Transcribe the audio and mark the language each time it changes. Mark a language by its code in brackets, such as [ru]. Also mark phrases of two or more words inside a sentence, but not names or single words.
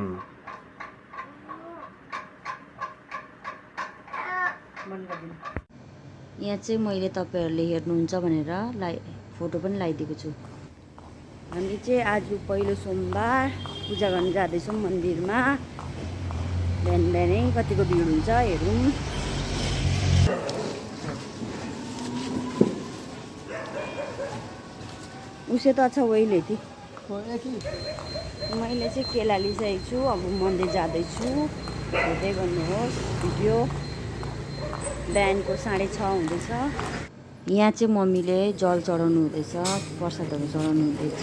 [ne] यहाँ चाहिँ मैले तपाईँहरूले हेर्नुहुन्छ भनेर फोटो पनि लगाइदिएको छु। हामी चाहिँ आज पहिलो सोमबार पूजा गर्न जाँदैछौँ मन्दिरमा। बिहानै कतिको भिड हुन्छ हेरौँ। उसे त अच्छा वही लेथी। मैले चाहिँ केला लिइसकेको छु, अब मन्दिर जाँदैछु, हेर्दै गर्नुहोस् भिडियो। बिहानको 6:30 हुँदैछ। यहाँ चाहिँ मम्मीले जल चढाउनु हुँदैछ, प्रसादहरू चढाउनु हुँदैछ।